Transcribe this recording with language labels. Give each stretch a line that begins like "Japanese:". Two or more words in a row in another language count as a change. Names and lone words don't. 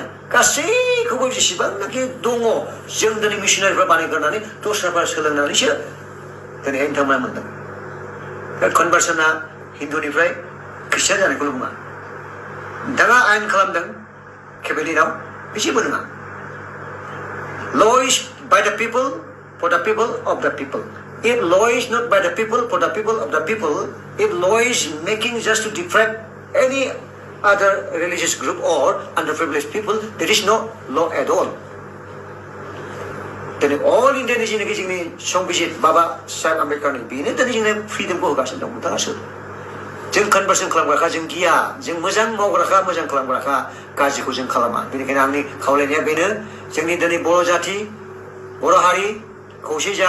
Bodo: गासैखौबो जेसेबांनाखि दङ जों दिनै मिशनारिफ्रा बानायग्रोनानै दस्राफ्रा सोलोंनानैसो दिनैहाय नोंथांमोना मोनदों। दा कनभार्सना हिन्दुनिफ्राय ख्रिस्टियान जानायखौल' बुङा। नोंथाङा आयेन खालामदों केबिनेटआव, बे जेबो नङा।
English: Law is by the people, for the people, of the people. If law is not by the people, for the people, of the people, if law is making just to deprive any other religious group or underprivileged people, there is no law at all.
Bodo: दिनै अल इन्डियानि जेनाखि जोंनि संबिजित बाबा साहेब आम्बेडकारनि बेनो दिनै जोंनो फ्रिदमखौ होगासिनो दं। नोंथाङा सोर? जों कनभार्सन खालामग्राखा, जों गिया, जों मोजां मावग्राखा, मोजां खालामग्राखा, गाज्रिखौ जों खालामा। बेनिखायनो आंनि खावलायनाया बेनो जोंनि दिनै बर' जाथि, बर' हारि खौसे जा।